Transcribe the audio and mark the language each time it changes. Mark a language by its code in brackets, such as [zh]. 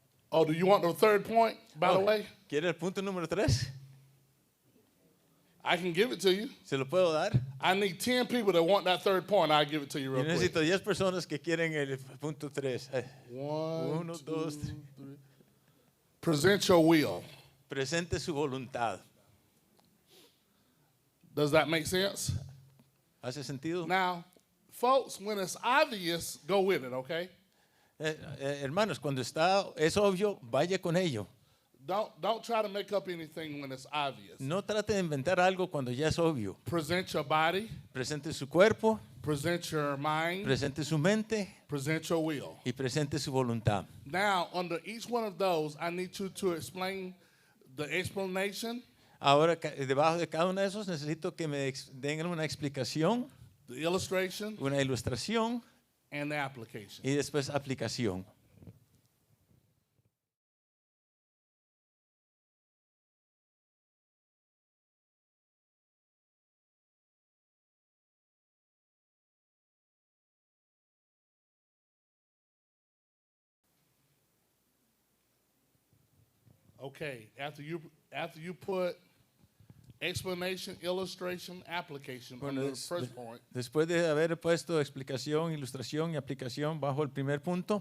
[en] Oh, do you want the third point, by the way? [es] ¿Quiere el punto número 3? [en] I can give it to you. [es] ¿Se lo puedo dar? [en] I need 10 people that want that third point. I'll give it to you [es] Yo [en] real quick. [es] necesito 10 personas que quieren el punto 3. 1, 1, 2, 2, [en] 3. Present your will. [es] Presente su voluntad. [en] Does that make sense? [es] ¿Hace sentido? [en] Now, folks, when it's obvious, go with it, okay? [es] Hermanos, cuando es obvio, vaya con ello. [en] Don't try to make up anything when it's obvious. [es] No trate de inventar algo cuando ya es obvio. [en] Present your body, [es] Presente su cuerpo, [en] present your mind, [es] presente su mente [en] present your will. [es] y presente su voluntad. [en] Now, under each one of those, I need you to explain the explanation, [es] Ahora, debajo de cada uno de esos, necesito que me den una explicación, [en] the illustration, [es] una ilustración [en] and the application. [es] y después aplicación. [en] Okay, after you put explanation, illustration, application on the first point, [es] Después de haber puesto explicación, ilustración y aplicación bajo el primer punto,